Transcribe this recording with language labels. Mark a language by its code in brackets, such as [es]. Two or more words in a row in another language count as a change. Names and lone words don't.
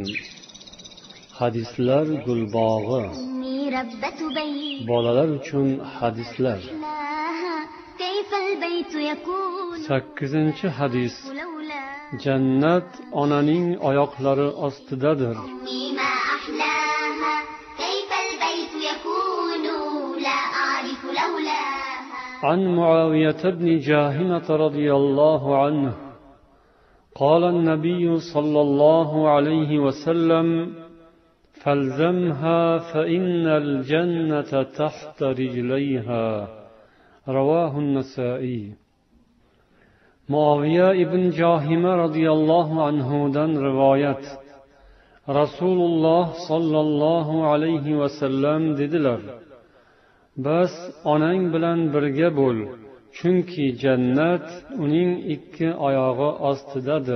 [uz] Hadislar gulbog'i. Bolalar uchun hadislar. 8 hadis. Jannat onaning oyoqlari ostidadir. [ar] عن معاوية بن جاهمة رضي الله عنه قال النبي صلى الله عليه وسلم فالزمها فإن الجنة تحت رجليها رواه النسائي. [uz] Muaviya ibn Johima radhiyallohu anhudan rivoyat. Rasululloh sallallohu alayhi vasallam dedilar: Bas onang bilan birga bo'l, chunki jannat uning 2 oyog'i ostidadir.